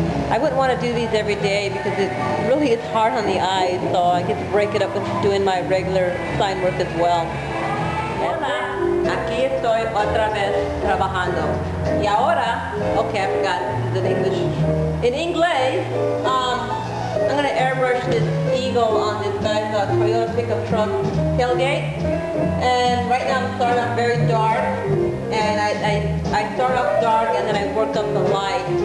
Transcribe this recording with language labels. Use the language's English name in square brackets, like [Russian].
[English] I wouldn't want to do these every day because it really is hard on the eyes, so I get to break it up with doing my regular sign work as well. [Spanish] Hola, aquí estoy otra vez trabajando. Y ahora, [English] okay, I forgot, this is in English. In English, I'm going to airbrush this eagle on this guy's Toyota pickup truck tailgate. And right now I'm starting off very dark. And I start off dark and then I work up the light.